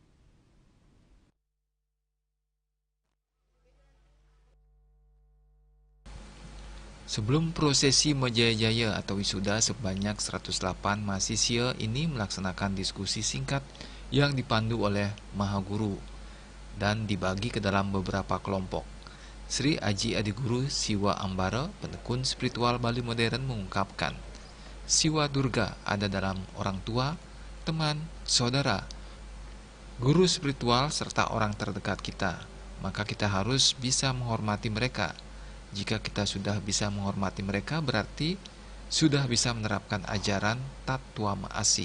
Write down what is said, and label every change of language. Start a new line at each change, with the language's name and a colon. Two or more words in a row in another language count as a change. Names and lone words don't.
Indonesian: Sebelum prosesi Mejaya atau wisuda, sebanyak 108 mahasiswa ini melaksanakan diskusi singkat yang dipandu oleh Maha Guru dan dibagi ke dalam beberapa kelompok. Sri Aji Adiguru Siwa Ambara, penekun spiritual Bali modern, mengungkapkan, Siwa Durga ada dalam orang tua, teman, saudara, guru spiritual, serta orang terdekat kita. Maka kita harus bisa menghormati mereka. Jika kita sudah bisa menghormati mereka, berarti sudah bisa menerapkan ajaran Tattwa Maasi.